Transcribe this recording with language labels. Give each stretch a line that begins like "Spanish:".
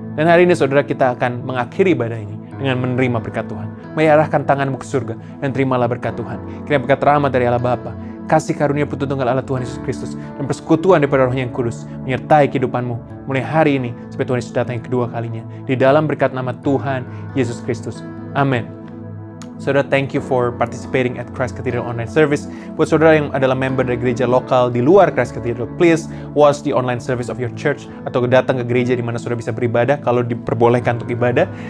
Indonesian: Dan hari ini saudara, kita akan mengakhiri ibadah ini dengan menerima berkat Tuhan. Mari arahkan tanganmu ke surga dan terimalah berkat Tuhan. Kiranya berkat rahmat dari Allah Bapa, kasih karunia Putra Tunggal Allah Tuhan Yesus Kristus, dan persekutuan daripada Roh-Nya yang kudus menyertai kehidupanmu mulai hari ini sampai Tuhan Yesus datang yang kedua kalinya. Di dalam berkat nama Tuhan Yesus Kristus. Amin. Saudara,
English: thank you for participating at Christ Cathedral Online Service.
Indonesian: Buat saudara yang adalah member dari gereja lokal di luar Christ Cathedral,
English: please watch the online service of your church
Indonesian: atau datang ke gereja di mana saudara bisa beribadah kalau diperbolehkan untuk ibadah.